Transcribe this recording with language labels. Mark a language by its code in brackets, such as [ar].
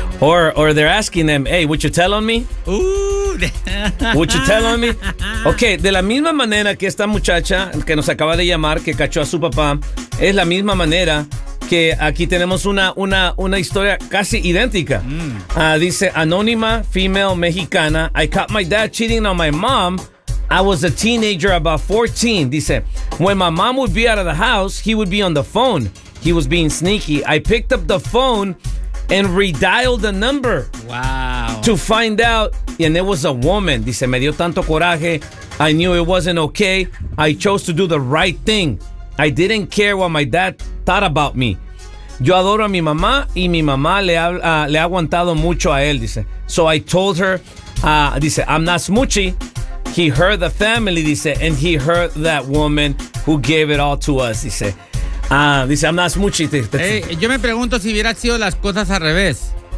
[en] Or they're asking them, hey, would you tell on me? Ooh. Would you tell on me? [es] Okay, de la misma manera que esta muchacha que nos acaba de llamar, que cachó a su papá, es la misma manera que aquí tenemos una historia casi idéntica. Dice, anónima, [en] female, [es] mexicana. [en] I caught my dad cheating on my mom. I was a teenager, about 14. [es] Dice, [en] when my mom would be out of the house, he would be on the phone. He was being sneaky. I picked up the phone and redialed the number. Wow. To find out, and it was a woman. [es] Dice, me dio tanto coraje. [en] I knew it wasn't okay. I chose to do the right thing. I didn't care what my dad thought about me. [es] Yo adoro a mi mamá y mi mamá le ha aguantado mucho a él, dice. [en] So I told her, dice, I'm not smoochy. He hurt the family, dice, and he hurt that woman who gave it all to us, dice. Dice, I'm not smoochy. [es] Yo me pregunto si hubiera sido las cosas al revés.